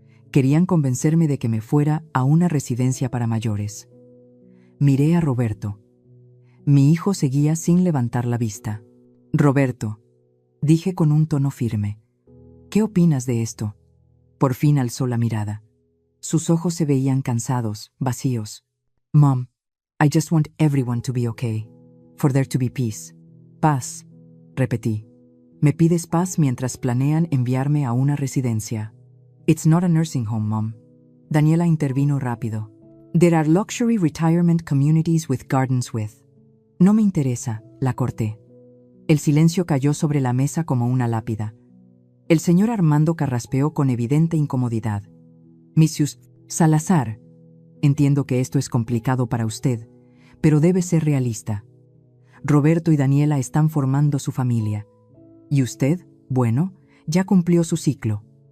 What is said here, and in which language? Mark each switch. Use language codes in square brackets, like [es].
[es] Querían convencerme de que me fuera a una residencia para mayores. Miré a Roberto. Mi hijo seguía sin levantar la vista. Roberto, dije con un tono firme, ¿qué opinas de esto? Por fin alzó la mirada. Sus ojos se veían cansados, vacíos. [en] Mom, I just want everyone to be okay. For there to be peace. [es] Paz, repetí. Me pides paz mientras planean enviarme a una residencia. [en] It's not a nursing home, Mom. Daniela [es] intervino rápido. [en] There are luxury retirement communities with gardens with. [es] No me interesa, la corté. El silencio cayó sobre la mesa como una lápida. El señor Armando carraspeó con evidente incomodidad. Mrs. Salazar, entiendo que esto es complicado para usted, pero debe ser realista. Roberto y Daniela están formando su familia. Y usted, bueno, ya cumplió su ciclo.